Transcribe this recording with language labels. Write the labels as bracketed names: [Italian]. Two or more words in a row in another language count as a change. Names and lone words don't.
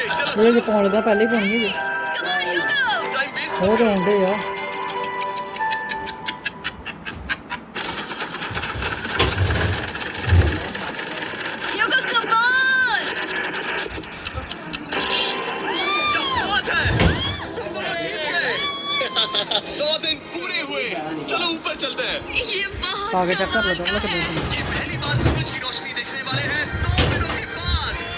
[Punjabi] ਇਹ ਜੇ ਪਾਉਣ ਲੱਗਾ ਪਹਿਲੇ ਹੀ ਪਾਉਣੀ ਹੈ [English] Come on, Hugo! time waste [Punjabi] ਉਹ ਤਾਂ ਹੁੰਦੇ ਆ [English] Hugo, come on! [Hindi] क्या बात है तुम दोनों जीत गए 100 दिन पूरे हुए चलो ऊपर चलते हैं ये बहुत आगे चेक कर लो कमाल का है। ये पहली बार सूरज की रोशनी देखने वाले हैं 100 दिनों के बाद